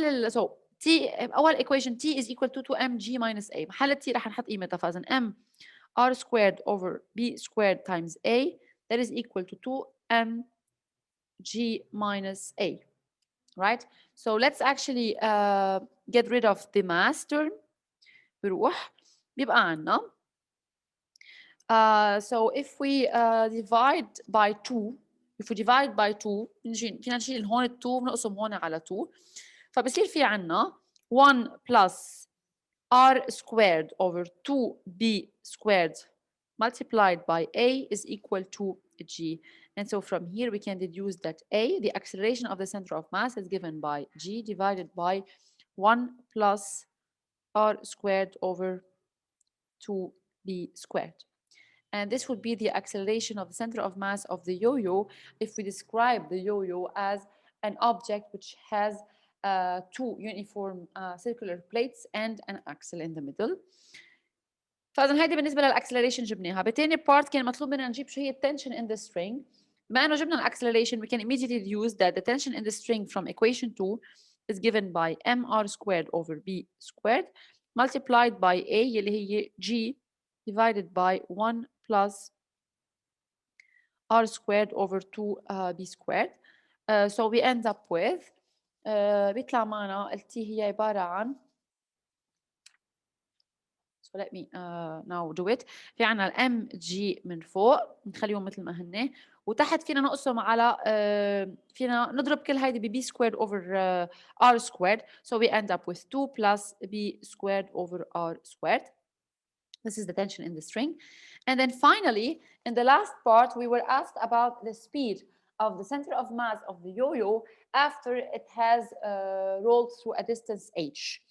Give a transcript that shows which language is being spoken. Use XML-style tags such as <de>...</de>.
<en>so T</en> <ar>أول</ar> <en>equation T is equal to 2mg minus A.</en> <ar>محل T رح نحط قيمتها. فإذا</ar> <en>m r squared over b squared times A, that is equal to 2mg minus A. Right? So let's actually get rid of the mass term.</en> <ar>بروح بيبقى عنا</ar> <en>so if we divide by 2,</en> <ar>if we divide by 2 فينا نشيل هون ال 2 بنقسم هون على 2. فبصير في عنا</ar> <en>1 plus r squared over 2b squared multiplied by A is equal to g. And so from here we can deduce that A, the acceleration of the center of mass, is given by g divided by 1 plus r squared over 2b squared. And this would be the acceleration of the center of mass of the yo-yo if we describe the yo-yo as an object which has two uniform circular plates and an axle in the middle.</en> <ar>فاذا هيدي بالنسبه للاكسلريشن جبناها. بتاني بارت كان مطلوب منا نجيب شو هي التنشن</ar> <en>in the string.</en> <ar>بما انه جبنا الاكسلريشن</ar> <en>we can immediately deduce that the tension in the string from equation 2 is given by mr squared over b squared multiplied by A</en> <ar>يلي هي</ar> <en>g divided by 1 plus r squared over 2b squared. So we end up with</en> <ar>بيطلع معنا ال T هي عبارة عن</ar> <en>so let me now do it.</en> <ar>في عنا ال mg من فوق نخليهم مثل ما هن، وتحت فينا نقسم على فينا نضرب كل هيدي ب</ar> <en>b squared over r squared. So we end up with 2 plus b squared over r squared. This is the tension in the string. And then finally, in the last part, we were asked about the speed of the center of mass of the yo-yo after it has rolled through a distance h.</en>